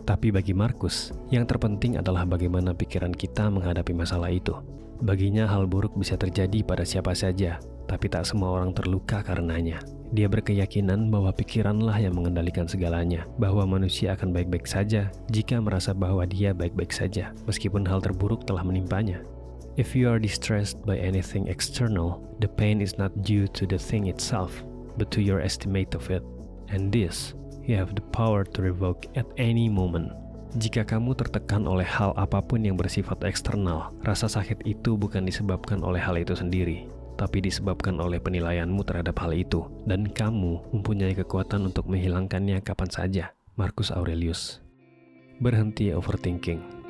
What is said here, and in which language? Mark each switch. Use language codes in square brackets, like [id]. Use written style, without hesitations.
[id] Tapi bagi Markus, yang terpenting adalah bagaimana pikiran kita menghadapi masalah itu. Baginya hal buruk bisa terjadi pada siapa saja, tapi tak semua orang terluka karenanya. Dia berkeyakinan bahwa pikiranlah yang mengendalikan segalanya, bahwa manusia akan baik-baik saja jika merasa bahwa dia baik-baik saja, meskipun hal terburuk telah menimpanya. [en] If you are distressed by anything external, the pain is not due to the thing itself, but to your estimate of it. And this, you have the power to revoke at any moment. [id] Jika kamu tertekan oleh hal apapun yang bersifat eksternal, rasa sakit itu bukan disebabkan oleh hal itu sendiri, tapi disebabkan oleh penilaianmu terhadap hal itu, dan kamu mempunyai kekuatan untuk menghilangkannya kapan saja. Marcus Aurelius. Berhenti overthinking.